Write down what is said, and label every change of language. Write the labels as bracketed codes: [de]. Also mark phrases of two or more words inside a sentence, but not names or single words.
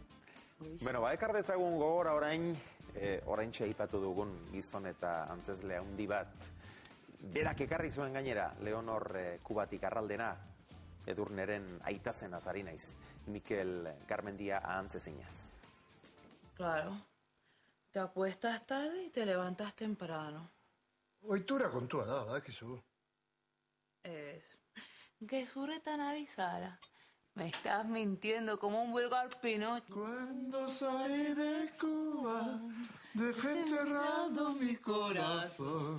[eu] Bueno, ekar dezagun gogora oraintxe aipatu dugun gizon eta antzezle handi bat. Berak ekarri zuen gainera, Leonor Kubatik arraldena, Edurneren aitazen azari naiz, Mikel Garmendia ahantzezinaz. [es] Claro, te acuestas tarde y te levantas temprano. [eu] Ohitura kontua da, badakizu. Ez. Gezurretan ari zara. [es] Me estás mintiendo como un vulgar Pinocho. Cuando salí de Cuba, dejé enterrado mi corazón.